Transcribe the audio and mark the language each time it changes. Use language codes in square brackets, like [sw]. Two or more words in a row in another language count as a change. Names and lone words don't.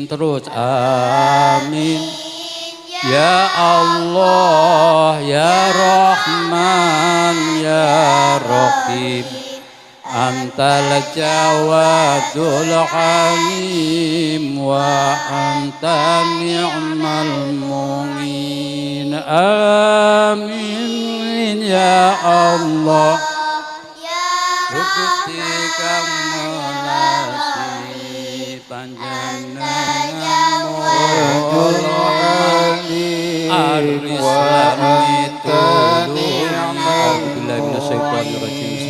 [ar] Terus آمين يا الله يا رحمن يا رحيم أنت الجواد الحليم وأنت نعم المعين. آمين يا الله [jv] Gusti kang menasi panjenengan Ar-Islam itu Bismillahirrahmanirrahim.